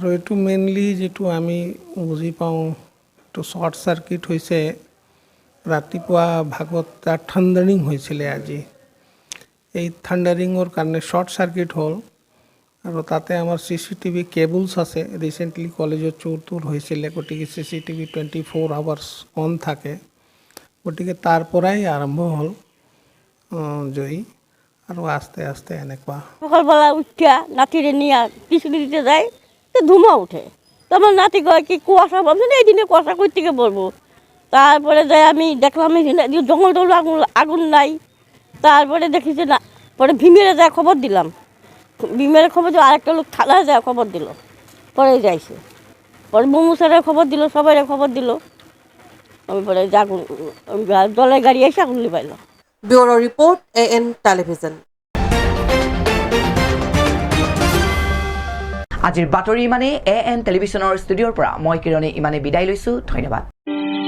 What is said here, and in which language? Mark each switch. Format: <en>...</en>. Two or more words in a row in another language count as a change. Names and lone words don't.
<as>এইটো মেইনলি যেটো আমি বুজি পাওঁ এইটো</as> <en>short circuit</en> <as>হৈছে ৰাতিপুৱা ভাগত তাৰ থাণ্ডাৰিং হৈছিলে আজি এই থাণ্ডাৰিঙৰ কাৰণে</as> <en>short circuit</en> <as>হ'ল আৰু তাতে আমাৰ</as> <en>CCTV cables</en> <as>আছে ৰিচেণ্টলি কলেজত চুৰ হৈছিলে গতিকে CCTV</as> <en>24 hours on</en> <as>থাকে গতিকে তাৰ পৰাই আৰম্ভ হ'ল জয়ী আৰু আস্তে আস্তে এনেকুৱা</as> <bn>সকালবেলা উঠিয়া নাতিরে নিয়ে টিউশনি দিতে যায় তো ধুমা উঠে তখন নাতি কয় কি কুয়াশা ভাবছেন এই দিনে কুয়াশা কই থেকে পড়বো তারপরে যাই আমি দেখলাম জঙ্গল টল আগুন নাই তারপরে দেখি যে না পরে ভীমেরে যায় খবর দিলাম ভীমের খবর দিয়ে আরেকটা লোক থানায় যায় খবর দিল পরে যাইছে পরে মোমু স্যারের খবর দিল সবাই খবর দিল আমি পরে আগুন জলের গাড়ি এসে আগুন লিবাইল</bn> <en>Bureau report AN television</en> <as>আজিৰ বাতৰি ইমানে AN টেলিভিছনৰ ষ্টুডিঅ'ৰ পৰা মই কিৰণে ইমানে বিদায় লৈছো ধন্যবাদ</as>